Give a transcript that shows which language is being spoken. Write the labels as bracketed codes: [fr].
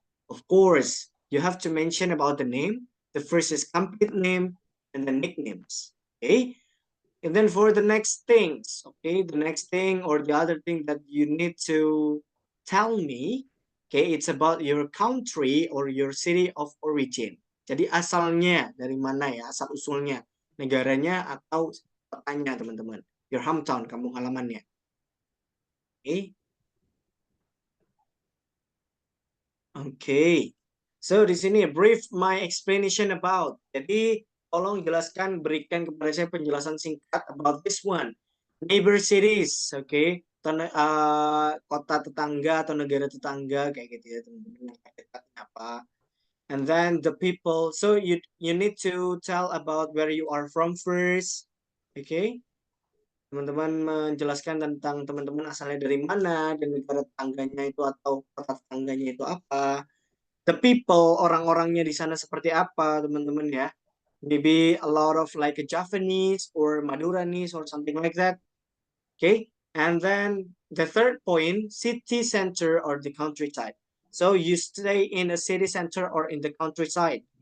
[en] Of course, you have to mention about the name. The first is complete name and the nicknames. Okay. And then for the next things, okay, the next thing or the other thing that you need to tell me, okay, it's about your country or your city of origin. [id] Jadi asalnya dari mana ya, asal usulnya, negaranya atau kotanya teman-teman. [en] Your hometown, [id] kampung halamannya. [en] Okay. Okay. So [id] di sini [en] brief my explanation about. [id] Jadi tolong jelaskan, berikan kepada saya penjelasan singkat [en] about this one. Neighbor cities, okay? [id] Kota tetangga atau negara tetangga kayak gitu ya teman-teman. Apa? [en] And then the people. So you need to tell about where you are from first, okay? [id] Teman-teman menjelaskan tentang teman-teman asalnya dari mana dan negara tetangganya itu atau kota tetangganya itu apa. [en] The people, [id] orang-orangnya di sana seperti apa, teman-teman ya. [en] Maybe a lot of like a Javanese or Maduranese or something like that. Okay. And then the third point, city center or the countryside. So you stay in a city center or in the countryside.